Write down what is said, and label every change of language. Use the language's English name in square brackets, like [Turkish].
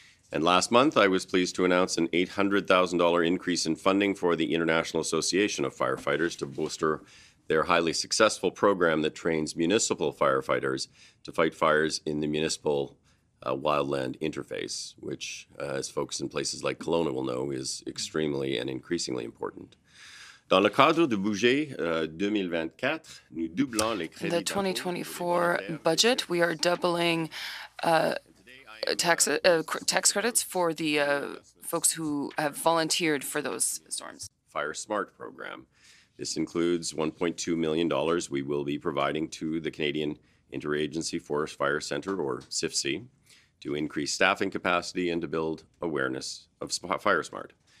[English] And last month, I was pleased to announce an $800,000 increase in funding for the International Association of Firefighters to bolster their highly successful program that trains municipal firefighters to fight fires in the municipal wildland interface, which, as folks in places like Kelowna will know, is extremely and increasingly important. [French] Dans le cadre du budget 2024, nous doublons les crédits. [English] The 2024 budget, we are doubling tax credits for the folks who have volunteered for those storms. Fire Smart program. This includes $1.2 million we will be providing to the Canadian Interagency Forest Fire Centre, or CIFC, to increase staffing capacity and to build awareness of Fire Smart.